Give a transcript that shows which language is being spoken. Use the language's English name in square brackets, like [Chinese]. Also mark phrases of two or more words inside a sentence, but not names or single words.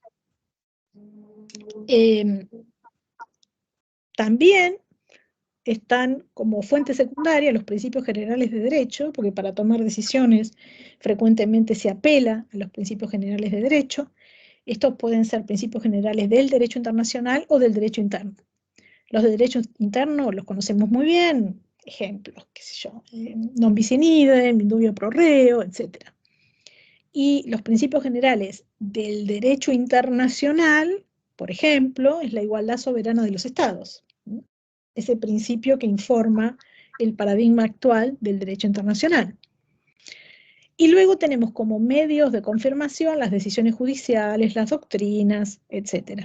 [Spanish] También están como fuente secundaria los principios generales de derecho, porque para tomar decisiones frecuentemente se apela a los principios generales de derecho. Estos pueden ser principios generales del derecho internacional o del derecho interno. Los de derecho interno los conocemos muy bien, ejemplos, qué sé yo, [Latin] non bis in idem, indubio pro reo, [Spanish] etc. Y los principios generales del derecho internacional, por ejemplo, es la igualdad soberana de los estados. Ese principio que informa el paradigma actual del derecho internacional. Y luego tenemos como medios de confirmación las decisiones judiciales, las doctrinas, etc.